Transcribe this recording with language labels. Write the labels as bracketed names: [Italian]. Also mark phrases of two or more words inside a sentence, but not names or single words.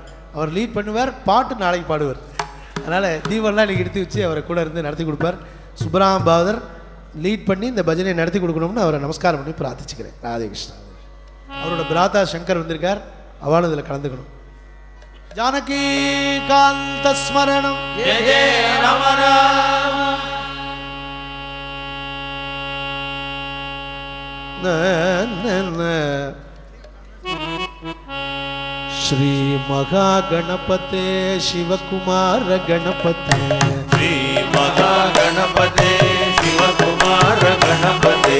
[Tamil] அவர் லீட் பண்ணுவார், பாட்டு நாளைக்கு பாடுவார். அதனால் தீபம்லாம் இன்றைக்கி எடுத்து வச்சு அவரை கூட இருந்து நடத்தி கொடுப்பார். சுப்ரமணிய பாகவதர் லீட் பண்ணி இந்த பஜனையை நடத்தி கொடுக்கணும்னு அவரை நமஸ்காரம் பண்ணி பிரார்த்திச்சுக்கிறேன். ராதே கிருஷ்ணா. அவரோட பிராத்தா சங்கர் வந்திருக்கார், அவளும் இதில் கலந்துக்கணும். [Sanskrit] जानकी कान्त स्मरणम् जय जय राम राम. श्री महागणपते शिवकुमार गणपते, श्री महागणपते शिवकुमार गणपते,